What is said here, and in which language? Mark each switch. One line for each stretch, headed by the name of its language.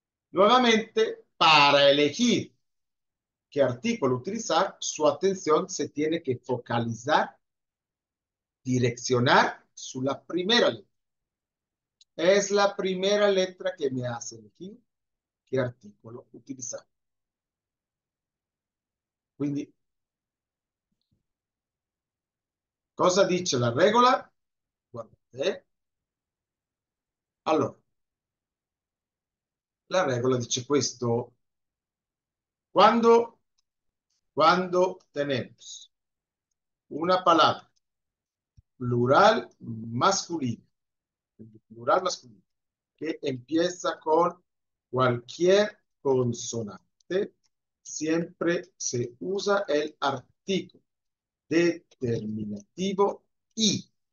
Spanish: Nuevamente, para elegir qué artículo utilizar, su atención se tiene que focalizar, direccionar la primera letra. Es la primera letra que me hace elegir qué
Italian: articolo utilizzare. Quindi, cosa dice la regola? Guardate. Allora, la regola dice questo.
Spanish: Cuando, cuando tenemos una palabra plural masculina, plural masculino, que empieza con cualquier consonante, siempre se usa el artículo determinativo y.